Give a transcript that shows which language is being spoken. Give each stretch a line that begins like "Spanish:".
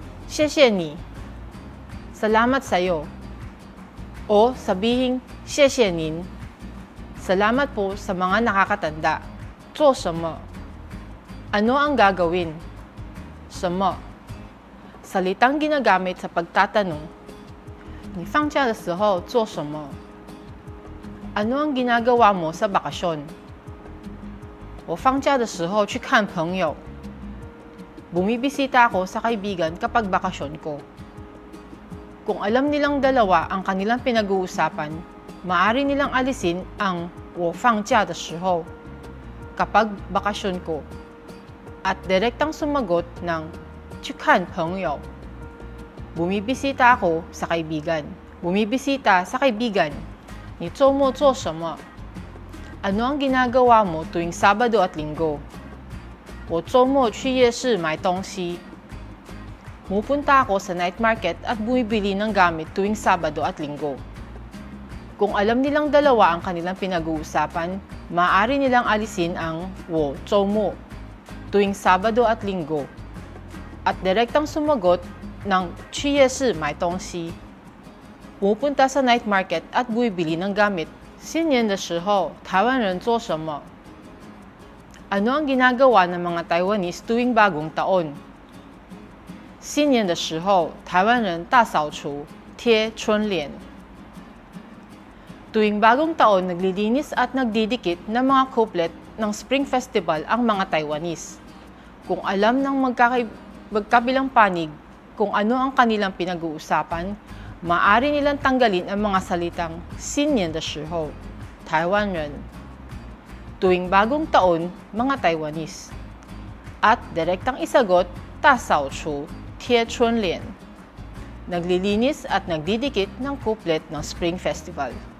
Chinese: Xie ni,
Filipino: salamat sa iyo. O sabihing
Chinese: xie nin,
Filipino: salamat po sa mga nakakatanda.
Chinese: Zuo sheme,
Filipino: ano ang gagawin? Sheme, salitang ginagamit sa pagtatanong.
Chinese: 你放假的时候做什么?
Filipino: Ano ang ginagawa mo sa bakasyon?
Chinese: 我放假的时候去看朋友.
Filipino: Bumibisita ako sa kaibigan kapag bakasyon ko. Kung alam nilang dalawa ang kanilang pinag-uusapan, maaari nilang alisin ang
Chinese: 我放假的时候
Filipino: kapag bakasyon ko at direktang sumagot ng
Chinese: 去看朋友.
Filipino: Bumibisita ako sa kaibigan. Bumibisita sa kaibigan.
Chinese: 你周末做什么?
Filipino: Ano ang ginagawa mo tuwing Sabado at Linggo?
Chinese: 我周末去夜市买东西.
Filipino: Pupunta ako sa night market at bumibili ng gamit tuwing Sabado at Linggo. Kung alam nilang dalawa ang kanilang pinag-uusapan, maaari nilang alisin ang
Chinese: 我周末
Filipino: tuwing Sabado at Linggo at direktang sumagot ng
Chinese: 去夜市买东西.
Filipino: Pupunta sa night market at bumibili ng gamit.
Chinese: 新年的时候，台湾人做什么?
Filipino: Ano ang ginagawa ng mga Taiwanese tuwing bagong taon?
Chinese: 新年的时候，台湾人大扫除，贴春联.
Filipino: Tuwing bagong taon, naglilinis at nagdidikit ng mga couplet ng Spring Festival ang mga Taiwanese. Kung alam ng magkabilang panig kung ano ang kanilang pinag-uusapan, maaari nilang tanggalin ang mga salitang
Chinese: 新年的时候,
Filipino: Taiwan人, tuwing bagong taon, mga Taiwanese, at direktang isagot
Chinese: 大扫除 贴春联,
Filipino: naglilinis at nagdidikit ng couplet ng Spring Festival.